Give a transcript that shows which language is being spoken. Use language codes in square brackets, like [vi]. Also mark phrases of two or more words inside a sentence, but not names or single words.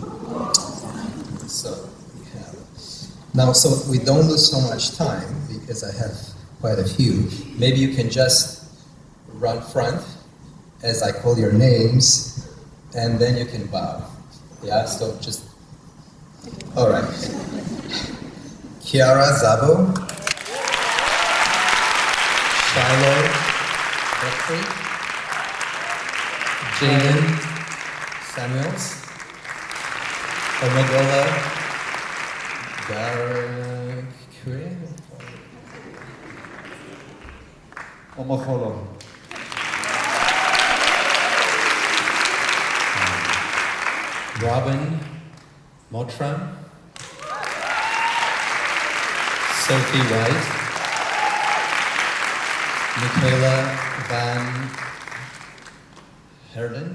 [en] So we don't lose so much time because I have quite a few. Maybe you can just run front as I call your names, and then you can bow. Yeah, so just, all right. Chiara Zabo, Shiloh Beckley, Jaden Samuels, Omegola Garakure, Omofolo. Robin Motram, Sophie White, Michaela Van Herden,